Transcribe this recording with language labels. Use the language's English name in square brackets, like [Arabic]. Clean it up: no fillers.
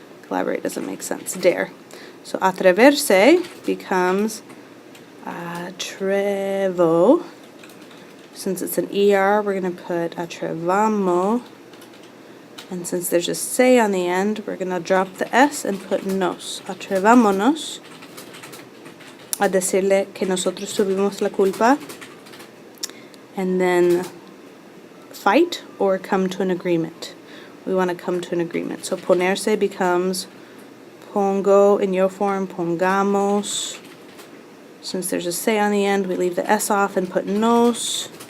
[English] Collaborate doesn't make sense. Dare. So atreverse becomes atrevo. Since it's an ER, we're going to put atrevamo. And since there's a se on the end, we're going to drop the S and put nos. [Spanish] Atrevámonos a decirle que nosotros tuvimos la culpa. [English] And then fight or come to an agreement. We want to come to an agreement. So ponerse becomes pongo in yo form, pongamos. Since there's a se on the end, we leave the S off and put nos.